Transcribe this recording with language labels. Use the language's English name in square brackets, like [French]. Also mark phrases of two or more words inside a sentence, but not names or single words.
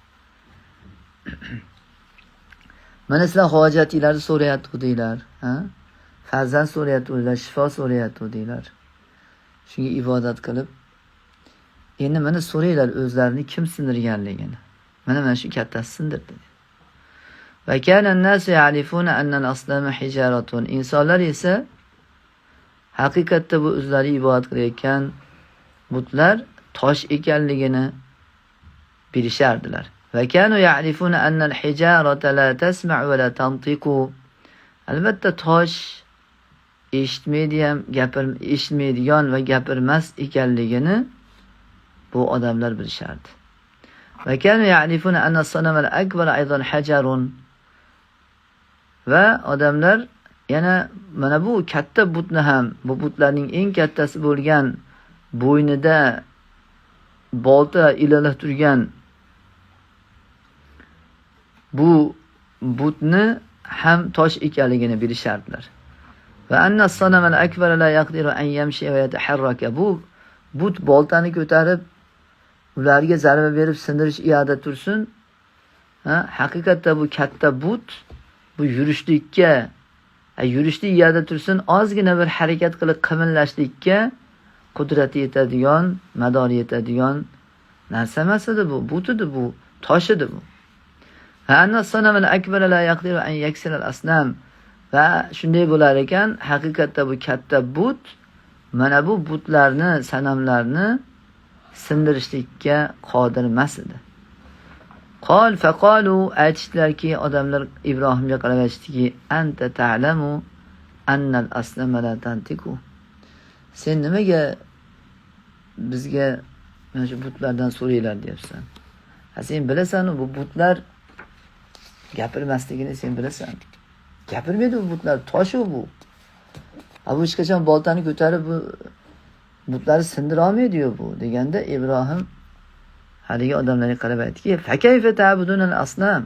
[Uzbek] Mana sizlar hojatinglarni so'rayotgandinglar, farzand so'rayotgandinglar, shifo so'rayotgandinglar. Shunga ibodat qilib, endi mana so'raylar o'zlarini kim sindirganligini. Mana shu kattasi sindirdi. [Arabic] وكان الناس يعرفون أن الأصنام حجارة. [Uzbek] Insonlar esa haqiqatda bu o'zlari ibodat qilayotgan butlar tosh ekanligini bilishardilar. [Arabic] وكانوا يعرفون أن الحجارة لا تسمع ولا تنطق. [Uzbek] Albatta tosh eshitmaydigan va gapirmas ekanligini bu odamlar bilishardi. [Arabic] وكانوا يعرفون أن الصنم الأكبر أيضا حجر. [Uzbek] Va odamlar yana mana bu katta butni ham, bu butlarning eng kattasi bo'lgan bo'ynida bolta ilalab turgan bu butni ham tosh ekanligini bilishardilar. [Arabic] وأن الصنم الأكبر لا يقدر أن يمشي ويتحرك. [Uzbek] Bu but boltani ko'tarib ularga zarba berib sindirish iyada tursin. Haqiqatda bu katta but bu yurishlikka iyada tursin, ozgina bir harakat qilib qimillashlikka qudrati yetadigan, madori yetadigan narsa emas edi bu, but edi bu, tosh edi bu. [Arabic] وأن الصنم الأكبر لا يقدر أن يكسر الأصنام. [Uzbek] Va shunday bo'lar ekan, haqiqatda bu katta but mana bu butlarni, sanamlarni sindirishlikka qodir emas edi. [Arabic] قال فقالوا, [Uzbek] aytishdilarki, odamlar Ibrohimga qarab aytishdiki, [Arabic] أنت تعلم أن الأصنام لا تنطق. [Uzbek] Sen nimaga bizga mana shu butlardan so'raylar deyapsan? Sen bilasan bu butlar gapirmasligini sen bilasan. Gapirmaydi bu butlar, tosh bu. Bu hech qachon boltani ko'tarib bu butlarni sindira olmaydi bu deganda Ibrohim haligi odamlarga qarab aytdiki, [Arabic] فكيف تعبدون الأصنام.